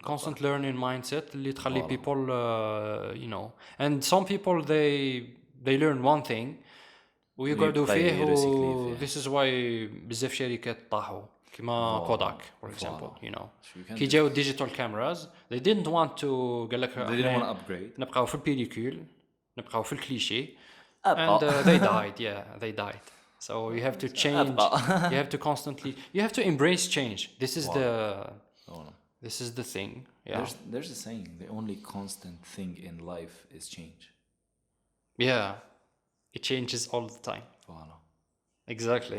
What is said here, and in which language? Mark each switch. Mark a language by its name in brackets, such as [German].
[English] constant learning mindset [Arabic] اللي تخلي [English] people you know. And some people they learn one thing [Arabic] ويقعدوا فيه [English] و this is why [Arabic] بزاف شركات طاحوا كما كوداك [English] for example, you know. [Arabic] كي جاو [English] digital cameras they didn't want to [Arabic] قال لك [English] they didn't want to upgrade. [Arabic] نبقاو في البيليكول نبقاو في الكليشيه and they died. [English] Yeah, they died. So you have to change. You have to constantly. You have to embrace change. This is the thing. Yeah. There's a saying: the only constant thing in life is change. Yeah, it changes all the time. Voilà. Exactly.